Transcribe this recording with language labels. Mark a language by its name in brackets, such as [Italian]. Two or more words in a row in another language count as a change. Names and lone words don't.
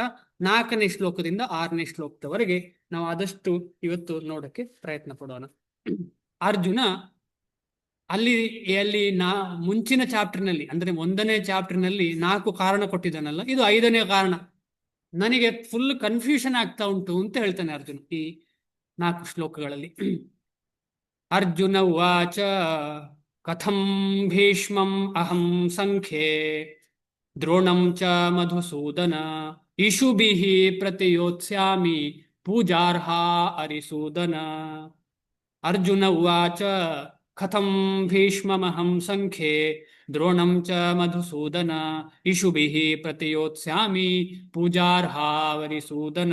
[Kannada] 4ನೇ ಶ್ಲೋಕದಿಂದ 6ನೇ ಶ್ಲೋಕದವರೆಗೆ ನಾವು ಆದಷ್ಟು ಇವತ್ತು ನೋಡಕ್ಕೆ ಪ್ರಯತ್ನ ಪಡೋಣ. ಅರ್ಜುನ ಅಲ್ಲಿ ಮುಂಚಿನ ಚಾಪ್ಟರ್ನಲ್ಲಿ ಅಂದ್ರೆ 1ನೇ ಚಾಪ್ಟರ್ನಲ್ಲಿ 4 ಕಾರಣ ಕೊಟ್ಟಿದ್ದಾನಲ್ಲ, ಇದು 5ನೇ ಕಾರಣ. ನನಗೆ [English] full confusion [Kannada] ಆಗ್ತಾ ಉಂಟು ಅಂತ ಹೇಳ್ತಾನೆ ಅರ್ಜುನ ಈ 4 ಶ್ಲೋಕಗಳಲ್ಲಿ. [Sanskrit] ಅರ್ಜುನ ಉವಾಚ ಕಥಂ ಭೀಷ್ಮಂ ಅಹಂ ಸಂಖ್ಯೆ ದ್ರೋಣಂ ಚ ಮಧುಸೂದನ ಇಷುಭಿಃ ಪ್ರತಿಯೋತ್ಸ್ಯಾಮಿ ಪೂಜಾರ್ಹ ಅರಿಸೂದನ. ಅರ್ಜುನ ಉವಾಚ ಕಥಂ ಭೀಷ್ಮಮಹಂ ಸಂಖ್ಯೆ ದ್ರೋಣಂ ಚ ಮಧುಸೂದನ ಇಷುಭಿಃ ಪ್ರತಿಯೋತ್ಸ್ಯಾಮಿ ಪೂಜಾರ್ಹ ವರಿಸೂದನ.